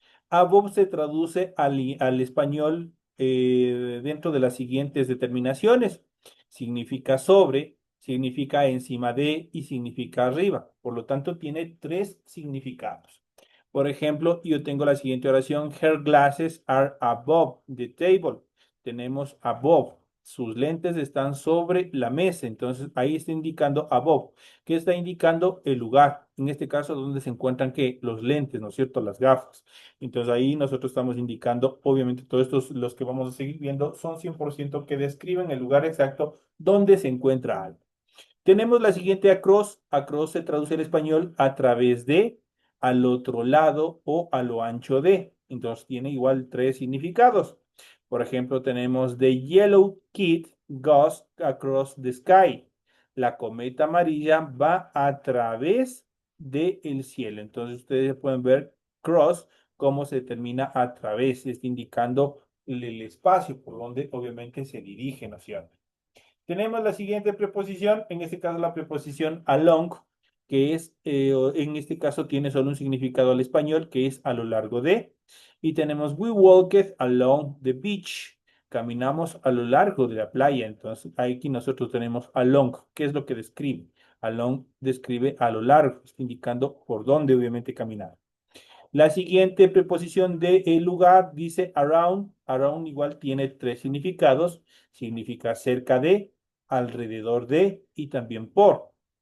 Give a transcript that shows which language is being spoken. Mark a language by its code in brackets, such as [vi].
[es] Above se traduce al español dentro de las siguientes determinaciones. Significa sobre, significa encima de y significa arriba. Por lo tanto, tiene tres significados. Por ejemplo, yo tengo la siguiente oración. [en] Her glasses are above the table. [es] Tenemos above. Sus lentes están sobre la mesa. Entonces, ahí está indicando above. ¿Qué está indicando? El lugar. En este caso, donde se encuentran ¿qué? Los lentes, ¿no es cierto? Las gafas. Entonces, ahí nosotros estamos indicando, obviamente, todos estos, los que vamos a seguir viendo, son 100% que describen el lugar exacto donde se encuentra algo. Tenemos la siguiente across. Across se traduce en español a través de, al otro lado o a lo ancho de. Entonces tiene igual tres significados. Por ejemplo, tenemos [en] The Yellow Kid goes across the sky. [es] La cometa amarilla va a través del cielo. Entonces ustedes pueden ver cross cómo se termina a través, está indicando el espacio por donde obviamente se dirige, ¿no es cierto? Tenemos la siguiente preposición, en este caso la preposición along, que es, en este caso tiene solo un significado al español, que es a lo largo de. Y tenemos [en] we walked along the beach. [es] Caminamos a lo largo de la playa. Entonces, aquí nosotros tenemos along. ¿Qué es lo que describe? Along describe a lo largo, está indicando por dónde obviamente caminar. La siguiente preposición de el lugar dice around. Around igual tiene tres significados. Significa cerca de, alrededor de y también por.